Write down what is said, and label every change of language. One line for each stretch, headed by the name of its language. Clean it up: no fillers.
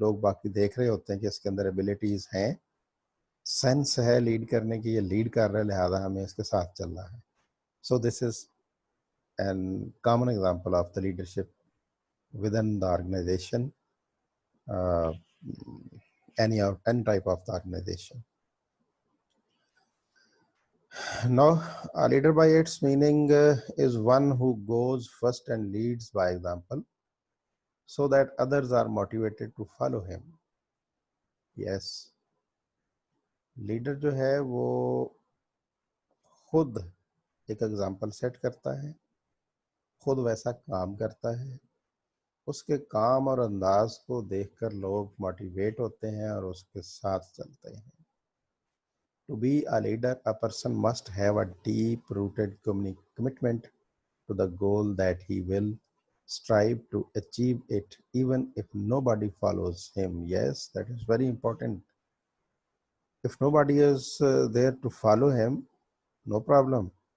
Urdu: لوگ باقی دیکھ رہے ہوتے ہیں کہ اس کے اندر ایبلٹیز ہیں، سینس ہے لیڈ کرنے کی، یہ لیڈ کر رہے لہٰذا ہمیں اس کے ساتھ چلنا ہے.
English: So this is an common example of the leadership within the organization, any type of the organization. Now, a leader by its meaning is one who goes first and leads by example so that others are motivated to follow him.
Urdu: Yes, leader جو ہے وہ خود ایک example set کرتا ہے، خود ویسا کام کرتا ہے، اس کے کام اور انداز کو دیکھ کر لوگ موٹیویٹ ہوتے ہیں اور اس کے ساتھ چلتے ہیں.
English: To be a leader, a person must have a deep-rooted commitment to the goal that he will strive to achieve it, even if nobody follows him. Yes, that is very important. If nobody is there to follow him, no problem.